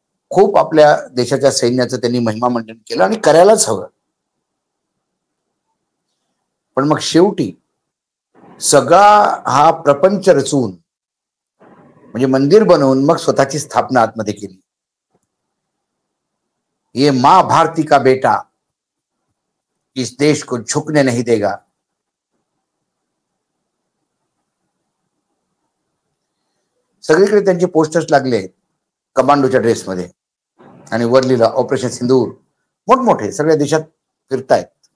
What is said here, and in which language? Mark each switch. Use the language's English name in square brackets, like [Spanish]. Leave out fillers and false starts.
[Marathi] खूप आपल्या देशाच्या सैन्याचं त्यांनी महिमा मंडन केलं आणि करायलाच हवं. पण मग शेवटी सगळा हा प्रपंच रचून म्हणजे मंदिर बनवून मग स्वतःची स्थापना आतमध्ये केली. [Hindi] ये मां भारती का बेटा इस देश को झुकने नहीं देगा. [Marathi] सगळीकडे त्यांचे पोस्टर्स लागले कमांडोच्या ड्रेसमध्ये आणि वर लिहिलं ऑपरेशन सिंदूर. मोठमोठे सगळ्या देशात फिरतायत.